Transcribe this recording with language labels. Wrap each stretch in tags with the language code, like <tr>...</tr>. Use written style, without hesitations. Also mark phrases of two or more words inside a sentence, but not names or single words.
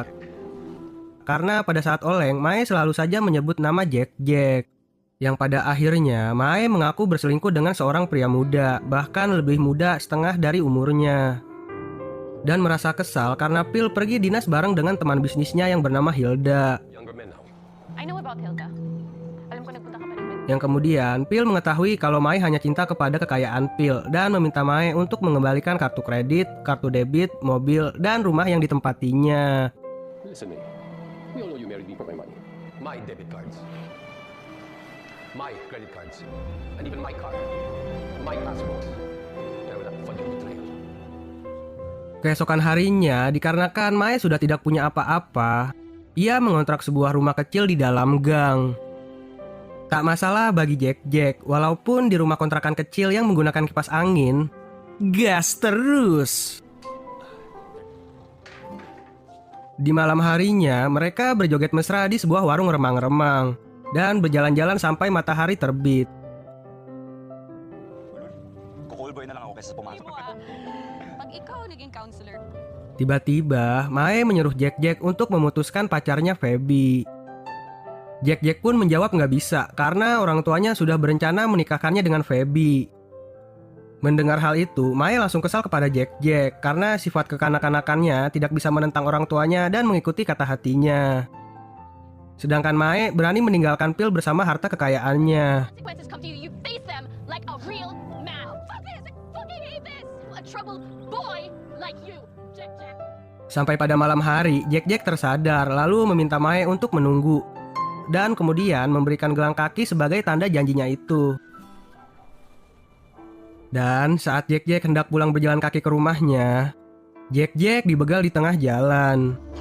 <id>Karena pada saat Oleng, Mae selalu saja menyebut nama Jack. Yang pada akhirnya Mae mengaku berselingkuh dengan seorang pria muda, bahkan lebih muda setengah dari umurnya. Dan merasa kesal karena Phil pergi dinas bareng dengan teman bisnisnya yang bernama Hilda.</id> <en>I know about Hilda.</en> <tl>Alam ko nagpunta ka pa rin.</tl> <id>Yang kemudian Phil mengetahui kalau Mae hanya cinta kepada kekayaan Phil dan meminta Mae untuk mengembalikan kartu kredit, kartu debit, mobil, dan rumah yang ditempatinya.</id> <en>Listen, May. We all know you married me for my money. My debit cards. My credit cards. And even my car. My passport. And I will not fund your betrayal.</en> <id>Keesokan harinya, dikarenakan Mae sudah tidak punya apa-apa, ia mengontrak sebuah rumah kecil di dalam gang. Tak masalah bagi Jack, walaupun di rumah kontrakan kecil yang menggunakan kipas angin, gas terus. Di malam harinya, mereka berjoget mesra di sebuah warung remang-remang dan berjalan-jalan sampai matahari terbit.</id> <tl>Kukulboy na lang ako kaysa pumasok. Pag ikaw naging counselor,</tl> <id>Tiba-tiba, Mae menyuruh Jack untuk memutuskan pacarnya Feby. Jack pun menjawab nggak bisa karena orang tuanya sudah berencana menikahkannya dengan Feby. Mendengar hal itu, Mae langsung kesal kepada Jack karena sifat kekanak-kanakannya tidak bisa menentang orang tuanya dan mengikuti kata hatinya. Sedangkan Mae berani meninggalkan Phil bersama harta kekayaannya.</id> <en>consequences come to you, you face them like a real man. Fuck this! I fucking hate this! A troubled boy like you, Jack.</en> <id>Sampai pada malam hari, Jack tersadar lalu meminta Mae untuk menunggu. Dan kemudian memberikan gelang kaki sebagai tanda janjinya itu. Dan saat Jack hendak pulang berjalan kaki ke rumahnya, Jack dibegal di tengah jalan.</id>